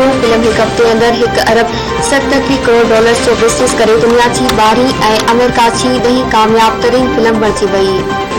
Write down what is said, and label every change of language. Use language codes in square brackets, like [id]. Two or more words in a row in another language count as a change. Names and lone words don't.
[sd] फिल्म हिकु हफ़्ते अंदरि $1 अरब 70 करोड़ जो बिज़नेस करे दुनिया की 12वीं ऐं अमेरिका की 10वीं कामयाब तरीन फिल्म बणिजी वई।